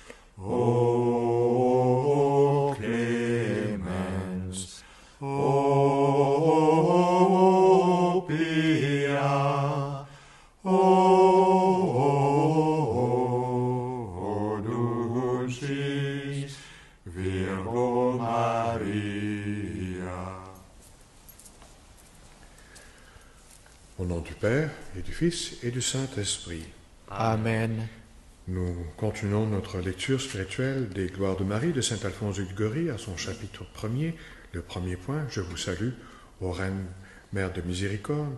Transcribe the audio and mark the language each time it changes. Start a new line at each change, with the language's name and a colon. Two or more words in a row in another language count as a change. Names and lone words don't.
Latin: O clemens, o pia, o dulcis Virgo Maria.
French: Au nom du Père, et du Fils, et du Saint-Esprit. Amen. Nous continuons notre lecture spirituelle des Gloires de Marie de saint Alphonse de Liguori à son chapitre 1er. Le premier point, je vous salue, ô Reine, Mère de Miséricorde.